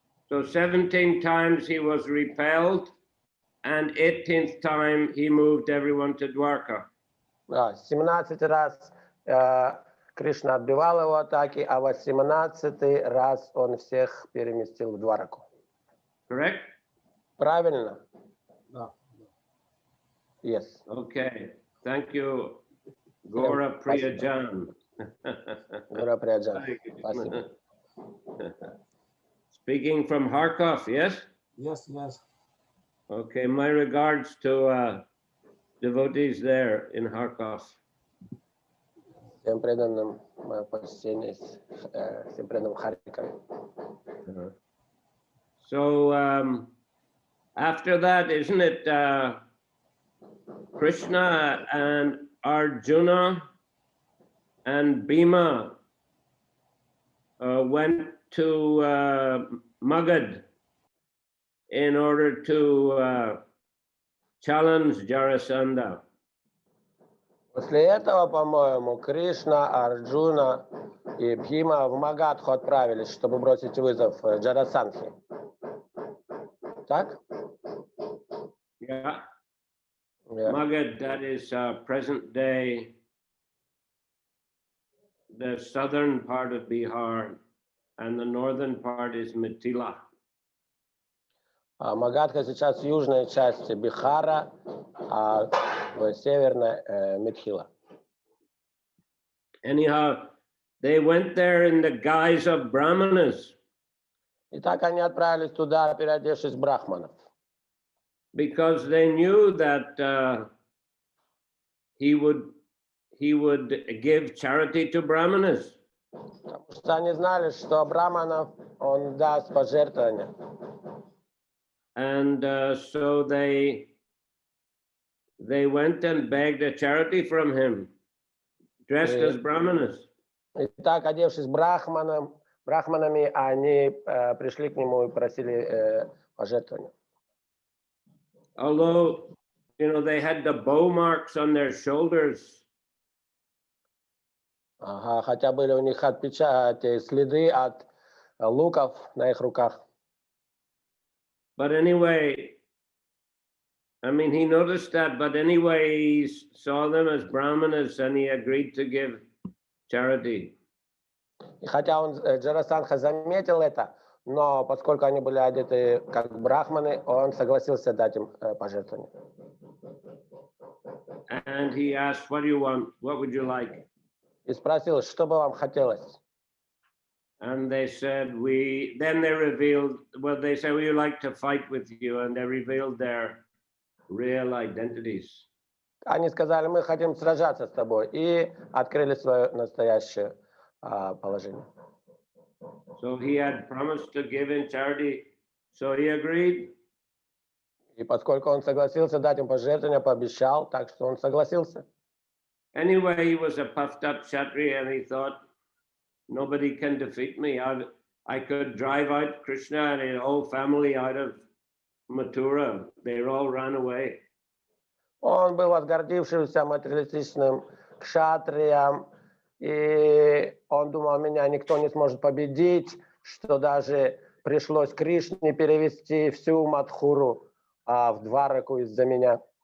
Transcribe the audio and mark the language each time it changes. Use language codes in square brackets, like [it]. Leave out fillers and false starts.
[en] So 17 times he was repelled, and 18th time he moved everyone to Dwarka. [ru] 17 раз Кришна отбивал его атаки, а 18 раз он всех переместил в Двараку. [en] Correct? [ru] Правильно? Да. [en] Yes. Okay. Thank you, Gora Priyajan. [ru] Гора Приаджан. Спасибо. [en] Speaking from Kharkov, yes? Yes, yes. Okay, my regards to devotees there in Kharkov. [ru] Всем преданным мое почтение, всем преданным Харькове. [en] So after that, isn't it Krishna and Arjuna and Bhima went to Magad in order to challenge Jarasandha. [ru] После этого, по-моему, Кришна, Арджуна и Бхима в Магадху отправились, чтобы бросить вызов Джарасандхе. Так? [en] Yeah. Yeah. Magad, that is present day, the southern part of Bihar, and the northern part is Mithila. [ru] Магадха сейчас в южной части Бихара, а в северной Митхила. [en] Anyhow, they went there in the guise of Brahmanas [ru] И так они отправились туда, переодевшись в брахманов. [en] because they knew that he would give charity to Brahmanas. [ru] Потому что они знали, что брахманов он даст пожертвования. [en] And so they went and begged a charity from him, dressed as Brahmanas. [ru] И так, одевшись брахманами, они пришли к нему и просили пожертвования. [en] Although, they had the bow marks on their shoulders, [ru] Ага, хотя были у них следы от луков на их руках. [en] but anyway, I mean, he noticed that, but anyway, he saw them as Brahmanas and he agreed to give charity. [ru] И хотя он, Джарасандха, заметил это, но поскольку они были одеты как брахманы, он согласился дать им пожертвование. [en] And he asked, what do you want? What would you like? [ru] И спросил, что бы вам хотелось? [en] And they said, then they revealed, they said, we would like to fight with you. And they revealed their real identities. [ru] Они сказали, мы хотим сражаться с тобой. И открыли свое настоящее положение. [en] So he had promised to give in charity So he agreed. [ru] И поскольку он согласился дать им пожертвование, пообещал, так что он согласился. [en] Anyway, he was a puffed up Kshatriya and he thought, nobody can defeat me. I could drive out Krishna and his whole family out of Mathura. They all ran away. [ru] Он был возгордившимся материалистичным кшатрием, и он думал, меня никто не сможет победить, что даже пришлось Кришне перевести всю Мадхуру в Двараку из-за меня.